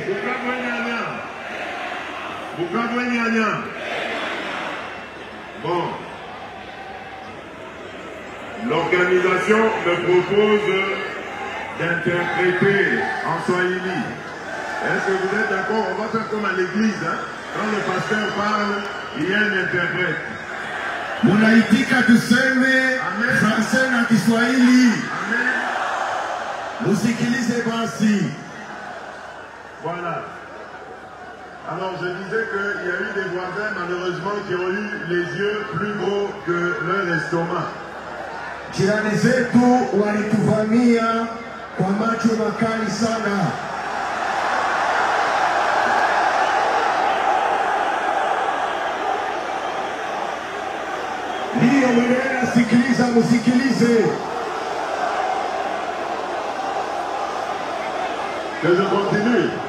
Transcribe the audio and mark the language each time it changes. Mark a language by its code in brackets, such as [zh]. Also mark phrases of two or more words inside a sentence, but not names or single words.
[fr] Bukavu Nyanya. Bon. L'organisation me propose d'interpréter en swahili. Est-ce que vous êtes d'accord? On va faire comme à l'église. Hein? Quand le pasteur parle, il y a un interprète. [sw] Munaitika tuseme Français na Kiswahili. Amen. Musikilize basi. [fr] Voilà. Alors je disais qu'il y a eu des voisins malheureusement qui ont eu les yeux plus gros que leur estomac. [sw] Jirani zetu walituvamia kwa macho makali sana. Ndiyo mwenyewe sikiliza, musikilize. [fr] Que je continue.